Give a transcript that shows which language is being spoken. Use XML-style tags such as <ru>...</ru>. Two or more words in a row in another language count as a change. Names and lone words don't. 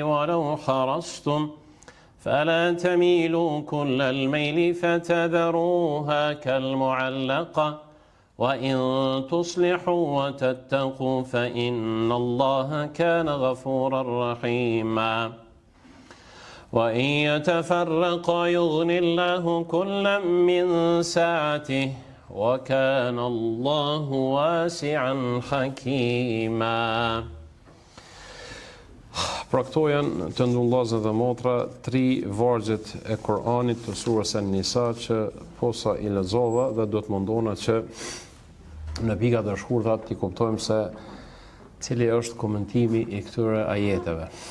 <ar>ولو حرصتم فلا تميلوا كل الميل فتذروها كالمعلقة وإن تصلحوا وتتقوا فإن الله كان غفورا رحيما وإن يتفرقا يغني الله كلا من سعته وكان الله واسعا حكيما.</ar> <sq>Pra këto janë, të nderuar vëllezër dhe motra, 3 vargjet e Kur'anit të surës An-Nisa që posa i lexova dhe do të mundona që në pikat e shkurtra të kuptojmë se cili është komentimi i këtyre ajeteve.</sq>